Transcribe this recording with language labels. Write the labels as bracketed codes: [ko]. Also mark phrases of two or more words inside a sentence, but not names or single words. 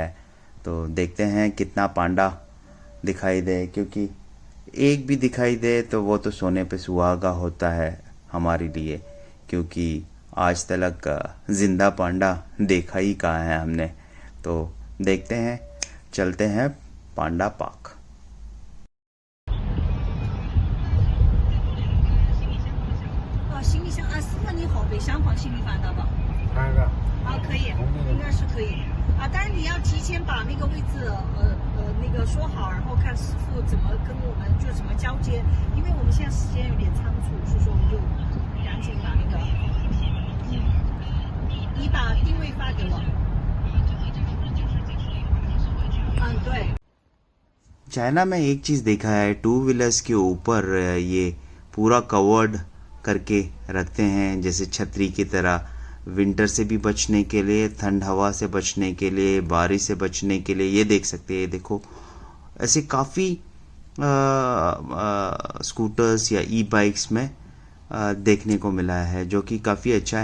[hi] तो देखते हैं कितना पांडा दिखाई दे, क्योंकि एक भी दिखाई दे तो वो तो सोने पे सुहागा होता है हमारे लिए, क्योंकि आज तक जिंदा पांडा देखा ही कहाँ है हमने। तो देखते हैं, चलते हैं पांडा पार्क। [zh] 行李箱啊，师傅你好，北厢房行李放到吧？看个，可以，应该是可以啊。但是你要提前把那个位置那个说好，然后看师傅怎么跟我们就怎么交接，因为我们现在时间有点仓促，所以说我们就赶紧把那个，你把定位发给我。对。 [hi] चाइना में एक चीज़ देखा है, 2 व्हीलर्स के ऊपर ये पूरा कवर्ड करके रखते हैं, जैसे छतरी की तरह, विंटर से भी बचने के लिए, ठंड हवा से बचने के लिए, बारिश से बचने के लिए। ये देख सकते हैं, देखो ऐसे काफ़ी स्कूटर्स या ई बाइक्स में देखने को मिला है, जो कि काफ़ी अच्छा है।